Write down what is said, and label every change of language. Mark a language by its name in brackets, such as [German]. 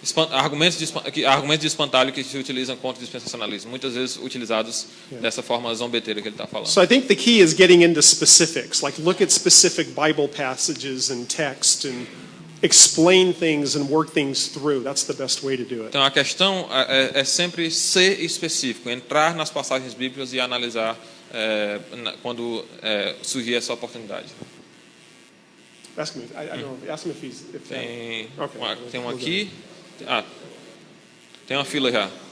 [Portuguese] Argumentos de espantalho que se utilizam contra o dispensacionalismo, muitas vezes utilizados dessa forma zombeteira que ele está falando. [English] So I think the key is getting into specifics, like look at specific Bible passages and text and explain things and work things through. That's the best way to do it. [Portuguese] Então a questão é sempre ser específico, entrar nas passagens bíblicas e analisar quando surgir essa oportunidade. [English] Ask him. I don't know. Ask him if he's. [Portuguese] Tem [English] Okay. [Portuguese] um aqui. Tem uma fila já.